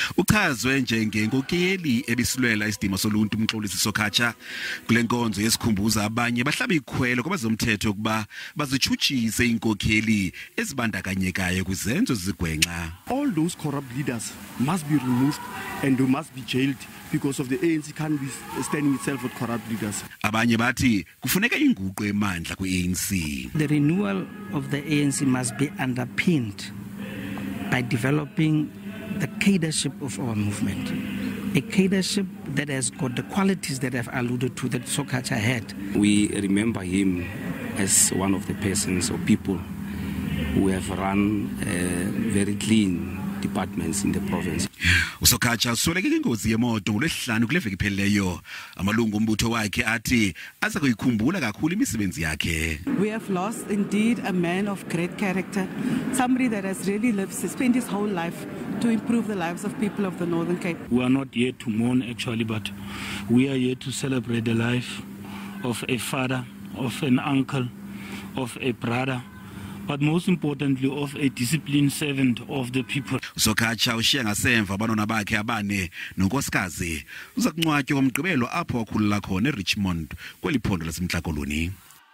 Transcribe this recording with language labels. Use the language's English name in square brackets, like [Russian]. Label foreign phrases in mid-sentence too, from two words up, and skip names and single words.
[Xhosa] Uchazwe njengenkokheli ebisilwela isidima soluntu uMxolisi Sokatsha kule nkonzo yesikhumbuzo abanye bahlaba ikhwelo kwabezomthetho ukuba bazitshutshise iinkokheli ezibandakanyekayo kwizenzo zigwenxa. [English] All those corrupt leaders must be removed and they must be jailed because of the ANC can't be standing itself with corrupt leaders. [Xhosa] Abanye bathi kufuneka inguqu emandla kwi-ANC. [English] The renewal of the ANC must be underpinned by developing the cadreship of our movement, a cadreship that has got the qualities that I've alluded to that Sokatsha had. We remember him as one of the persons or people who have run very clean departments in the province. [Xhosa] Sokatsha usweleke ingozi yemoto ngolwesihlanu kule veki iphelileyo. Amalungu Umbutho wakhe athi aza kuyikhumbula kakhulu imisebenzi yakhe. [English] We have lost indeed a man of great character, somebody that has really spent his whole life to improve the lives of people of the Northern Cape. We are not here to mourn actually, but we are here to celebrate the life of a father, of an uncle, of a brother, but most importantly of a disciplined servant of the people. [Xhosa] Sokatsha ushiya ngasemva abanona bakhe abane nonkosikazi uza kuncwatywa ngomgqibelo apho wakhulula khona eRichmond kweliphondo laseMntla Koloni.